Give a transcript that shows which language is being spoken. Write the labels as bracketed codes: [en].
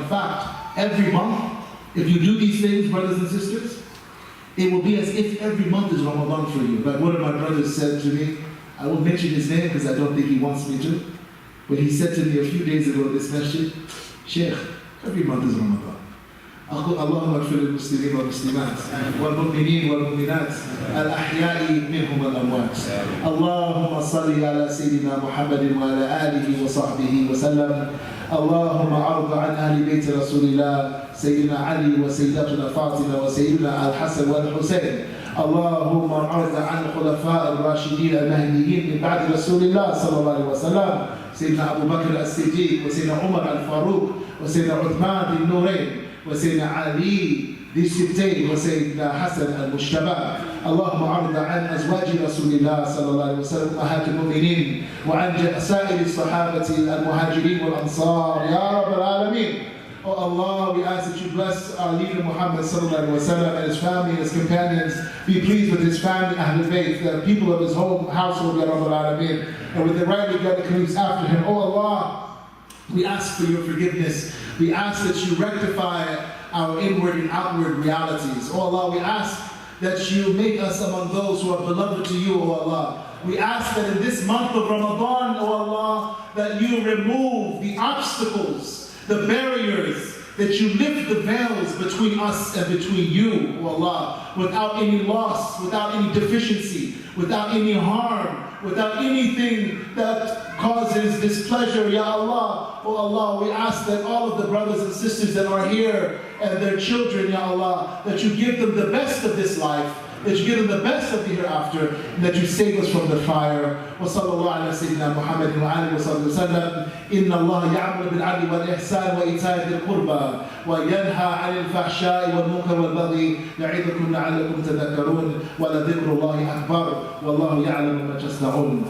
[en] In fact, every month, if you do these things, brothers and sisters, it will be as if every month is Ramadan for you. Like one of my brothers said to me, I won't mention his name because I don't think he wants me to, but he said to me a few days ago in this masjid, Shaykh, every month is Ramadan. [ar] أقول اللهم اغفر للمسلمين والمسلمات والمؤمنين والمؤمنات الأحياء منهم والأموات. اللهم صل على سيدنا محمد وعلى آله وصحبه وسلم. اللهم أرض عن أهل بيت رسول الله سيدنا علي وسيدتنا فاطمة وسيدنا الحسن والحسين. اللهم أرض عن الخلفاء الراشدين المهديين من بعد رسول الله صلى الله عليه وسلم سيدنا أبو بكر الصديق وسيدنا عمر الفاروق وسيدنا عثمان ذي النورين وسيدنا علي للستين وسيدنا حسن المجتبى. اللهم عرض عن أزواج رسول الله صلى الله عليه وسلم أمهات المؤمنين وعن سائر الصحابة المهاجرين والأنصار يا رب العالمين. [en] Oh Allah, we ask that you bless our leader Muhammad [ar] sallallahu alaihi wasallam [en] and his family and his companions. Be pleased with his family, Ahlul Bayt, the people of his household, [ar] Ya Rabbal Alameen, [en] and with the rightly guided colleagues after him. Oh Allah, we ask for your forgiveness. We ask that you rectify our inward and outward realities. Oh Allah, we ask that you make us among those who are beloved to you, oh Allah. We ask that in this month of Ramadan, oh Allah, that you remove the obstacles, the barriers, that you lift the veils between us and between you, oh Allah, without any loss, without any deficiency, without any harm, without anything that causes displeasure, Ya Allah. Oh Allah, we ask that all of the brothers and sisters that are here and their children, Ya Allah, that you give them the best of this life, that you give them the best of the hereafter, and that you save us from the fire. [ar] وصلى الله على سيدنا محمد وآله وصحبه وسلم. إن الله يأمر بالعدل والإحسان وإيتاء ذي القربى وينهى عن الفحشاء والمنكر والبغي يعظكم لعلكم تذكرون ولذكر الله أكبر والله يعلم ما تصنعون.